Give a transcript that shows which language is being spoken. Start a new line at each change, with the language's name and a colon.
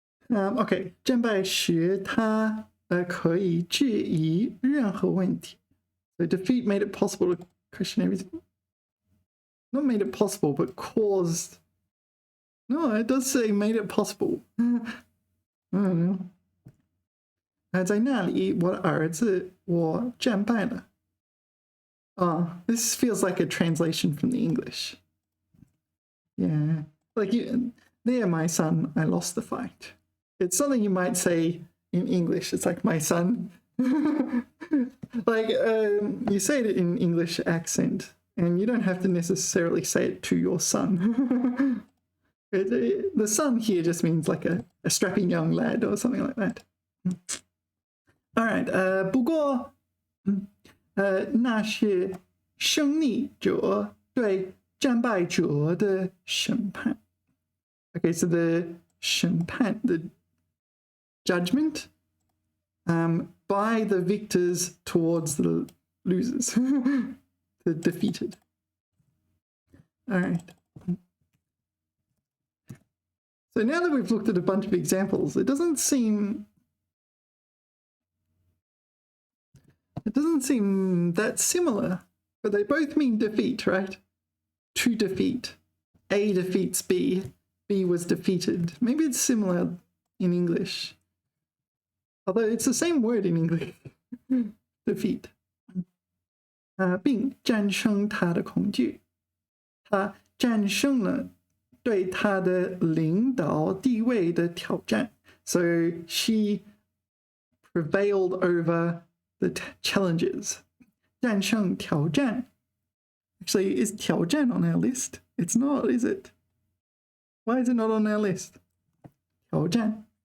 Chinese: Okay, 战败时他可以质疑任何问题.
English: So defeat made it possible to question everything. Not made it possible, but caused. No, it does say made it possible. I don't know.
Chinese: 在那里，我的儿子我战败了.
English: This feels like a translation from the English. Yeah, like there, my son, I lost the fight. It's something you might say in English. It's like, my son. Like, you say it in English accent, and you don't have to necessarily say it to your son. The son here just means like a strapping young lad or something like that. All right,
Chinese: 不过那是胜利者对战败者的审判.
English: Okay, so the 审判, the judgment, by the victors towards the losers, the defeated. All right. So now that we've looked at a bunch of examples, it doesn't seem that similar, but they both mean defeat, right? To defeat. A defeats B. B was defeated. Maybe it's similar in English. Although it's the same word in English.
Chinese: Defeat. 并战胜他的恐惧. 他战胜了对他的领导地位的挑战.
English: So she prevailed over the challenges.
Chinese: 战胜挑战.
English: Actually, is 挑战 on our list? It's not, is it? Why is it not on our list? 挑战.